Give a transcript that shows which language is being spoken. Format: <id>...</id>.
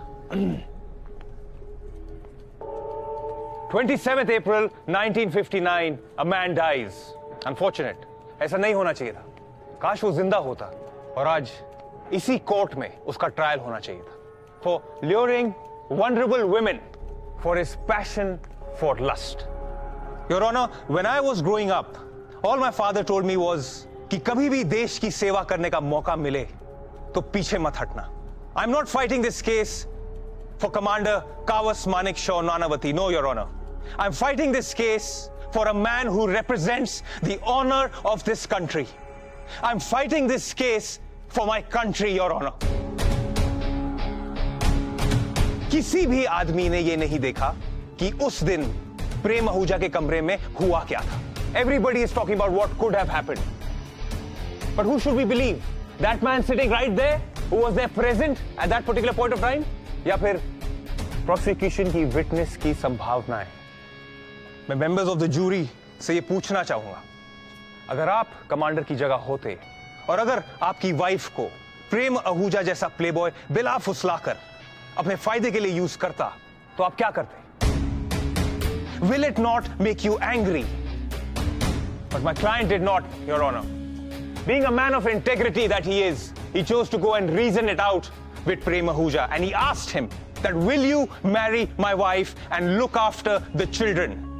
<en>27th April 1959, a man dies. Unfortunate.</en> <hi>ऐसा नहीं होना चाहिए था। काश वो जिंदा होता और आज इसी कोर्ट में उसका ट्रायल होना चाहिए था।</hi> <en>For luring vulnerable women for his passion for lust. Your Honor, when I was growing up, all my father told me was</en> <hi>कि कभी भी देश की सेवा करने का मौका मिले तो पीछे मत हटना।</hi> <en>I'm not fighting this case for Commander Kawas Manekshaw Nanavati. No, Your Honor. I'm fighting this case for a man who represents the honor of this country. I'm fighting this case for my country, Your Honor.</en> <hi>किसी भी आदमी ने ये नहीं देखा कि उस दिन प्रेम आहूजा के कमरे में हुआ क्या था।</hi> <en>Everybody is talking about what could have happened. But who should we believe? That man sitting right there, who was there present at that particular point of time?</en> <hi>या फिर prosecution की witness की संभावनाएं? मैं</hi> <en>members of the jury</en> <hi>से ये पूछना चाहूंगा, अगर आप कमांडर की जगह होते और अगर आपकी वाइफ को प्रेम आहूजा जैसा प्लेबॉय बिला फुसलाकर अपने फायदे के लिए यूज करता तो आप क्या करते?</hi> <en>Will it not make you angry? But my client did not, Your Honor. Being a man of integrity that he is, he chose to go and reason it out with Prem Ahuja, and he asked him that, will you marry my wife and look after the children?</en>